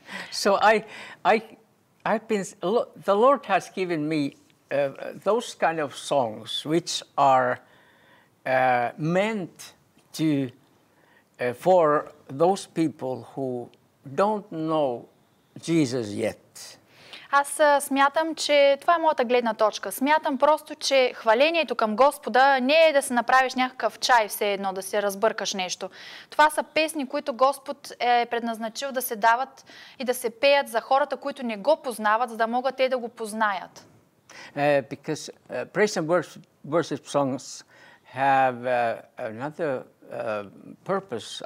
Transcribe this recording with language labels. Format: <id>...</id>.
<en>So I've been, the Lord has given me those kind of songs which are meant to for those people who don't know Jesus yet.</en> <bg>Аз смятам, че това е моята гледна точка. Смятам просто, че хвалението към Господа не е да се направиш някакъв чай все едно, да се разбъркаш нещо. Това са песни, които Господ е предназначил да се дават и да се пеят за хората, които не го познават, за да могат те да го познаят.</bg> <en>Because praise and worship songs have another purpose.</en>